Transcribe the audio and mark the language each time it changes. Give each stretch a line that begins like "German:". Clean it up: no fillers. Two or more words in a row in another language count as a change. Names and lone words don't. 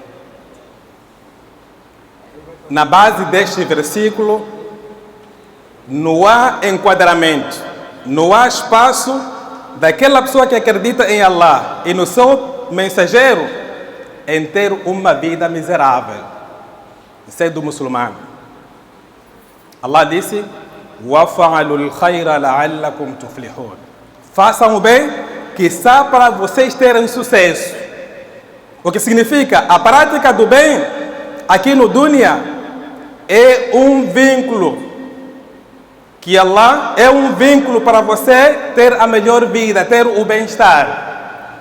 Portuguese: Na base deste versículo, não há enquadramento, não há espaço daquela pessoa que acredita em Allah e no seu mensageiro em ter uma vida miserável, sendo muçulmano. Allah disse,
Arabic: وَفَعَلُوا الْخَيْرَ لَعَلَّكُمْ تُفْلِحُونَ.
Portuguese: Façam o bem, que está para vocês terem sucesso. O que significa, a prática do bem, aqui no dunya, é um vínculo. Que Allah é um vínculo para você ter a melhor vida, ter o bem-estar.